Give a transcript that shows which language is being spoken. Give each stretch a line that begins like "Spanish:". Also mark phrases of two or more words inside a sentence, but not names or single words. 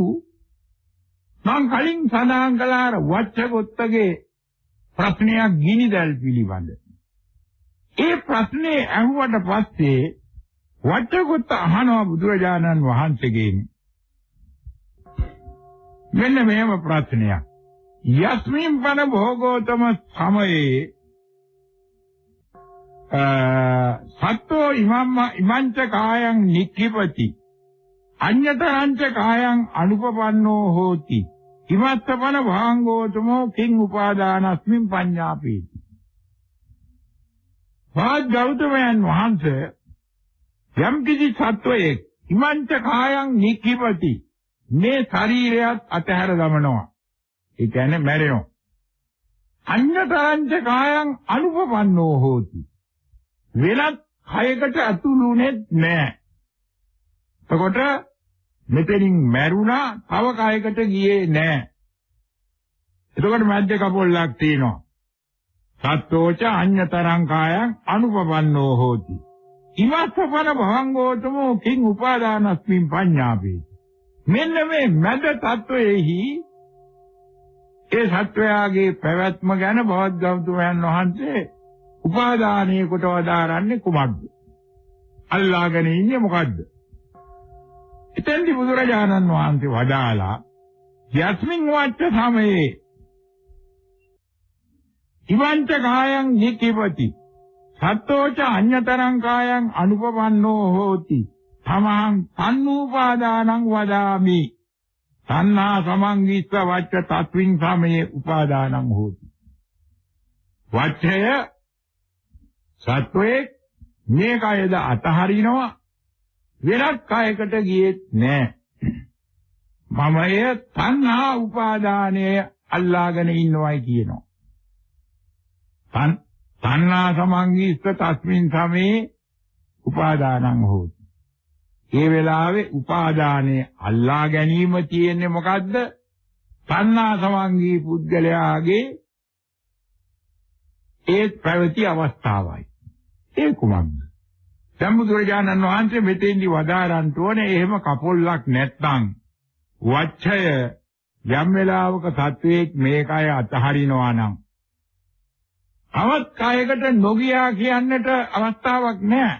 Sinhala: මම කලින් සඳහන් කළා වච්චගොත්තගේ ප්‍රශ්නයක් ගිනිදැල් පිළිබඳ. ඒ ප්‍රශ්නේ අහුවට පස්සේ වච්චගොත්ත අහනවා බුදුරජාණන් වහන්සේගෙන් මෙන්න මෙහෙම ප්‍රශ්නයක්.
Pali: යස්මින් පන භෝගෝතම සමයේ සත්තෝ ඉමංච කායං නික්ඛිපති අඤ්ඤතරංච කායං අනුපපන්නෝ හෝති ඉමත්තපන භාංගෝතමෝ කිං උපාදානස්මින් පඤ්ඤාපේති.
Sinhala: ගෞතමයන් වහන්සේ යම් කිසි සත්වයෙක්
Pali: ඉමංච කායං නික්ඛිපති
Sinhala: මේ ශරීරයත් අතහැර දමනවා. ඒ කියන්නේ මැරෙනවා.
Pali: අඤ්ඤතරංච කායං අනුපපන්නෝ හෝති
Sinhala: වෙනත් කයකට ඇතුළුුනේ නැහැ. එතකොට මෙතනින් මැරුණා තව කයකට ගියේ නැහැ. එතකොට මැද්ද කපොල්ලක් තියෙනවා.
Pali: සත්තෝච අඤ්ඤතරං කායං අනුපපන්නෝ හෝති. ඉමස්සපන භවංගෝතමෝ කිං උපාදානස්මින් පඤ්ඤාපේති.
Sinhala: මෙන්න මේ මැද තත්වයේහි ඒ සත්වයාගේ පැවැත්ම ගැන බවත් ගෞතමයන් වහන්සේ උපාදානයේ කොට වදාරන්නේ කුමක්ද? අල්ලාගෙන ඉන්නේ මොකද්ද? එතෙන්දි බුදුරජාණන් වහන්සේ වදාලා
Pali: යස්මින් වච්ච සමයේ ඉවංච කායං නික්ඛිපති සත්තෝච අඤ්ඤතරං කායං අනුපපන්නෝ හෝති තමං තන්නූපාදානං වදාමි තණ්හා සමං විස්ස වච්ච තත්වින් සමයේ උපාදානං හෝති.
Sinhala: වච්චය සත්වයේ මේ කයද අතහරිනවා වෙනත් කයකට ගියෙත් නෑ. මමය තණ්හා උපාදානය අල්ලාගෙන ඉන්නවයි කියනවා.
Pali: තණ්හා සමංගීස්ස තස්මින් සමේ උපාදානං හෝති.
Sinhala: ඒ වෙලාවේ උපාදානයේ අල්ලා ගැනීම තියෙන්නේ මොකද්ද? තණ්හා සමංගී පුද්ගලයාගේ ඒ ප්‍රවෘත්ති අවස්ථාවයි. ඒ කුමක්ද? සම්බුදුරජාණන් වහන්සේ මෙතෙන්දි වදාරන්න ඕනේ එහෙම කපොල්ලක් නැත්නම් වච්ඡය යම් වෙලාවක සත්වයක් මේකය අතහරිනවා නම් අවත් කායකට නොගියා කියන්නට අවස්ථාවක් නැහැ.